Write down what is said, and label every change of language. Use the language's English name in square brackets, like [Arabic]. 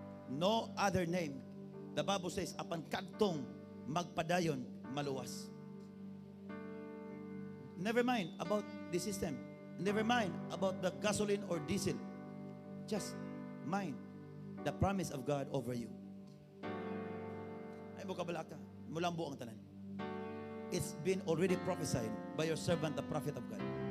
[English] No other name. The Bible says, [Cebuano] apan kadtong magpadayon maluwas. [English] Never mind about the system. Never mind about the gasoline or diesel. Just mind the promise of God over you. [Cebuano] Ay mo kabalaka, mulambo ang tanan. [English] It's been already prophesied by your servant, the prophet of God.